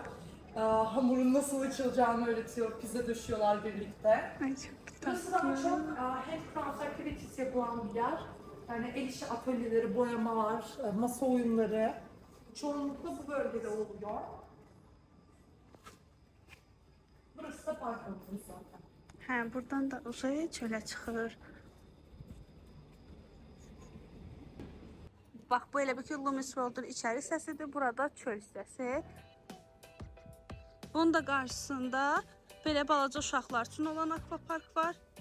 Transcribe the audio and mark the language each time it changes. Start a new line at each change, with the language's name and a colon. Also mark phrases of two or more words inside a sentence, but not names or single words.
Turkish: Hamurun nasıl açılacağını öğretiyor. Pizza döşüyorlar birlikte. Ay çok Burası daha çok
English: handcraft activities
Turkish: yapılan bir yer. Yani el işi atölyeleri, boyamalar, masa oyunları. Çoğunlukla bu bölgede oluyor. Burası da park alanı zaten.
Azerbaijani: Hə, buradan da uzaya çölə çıxır. Bax, bu elə bir ki, Loomis World-un içəri hissəsidir, burada çöl hissəsi. Bunun da qarşısında belə balaca uşaqlar üçün olan akvapark var.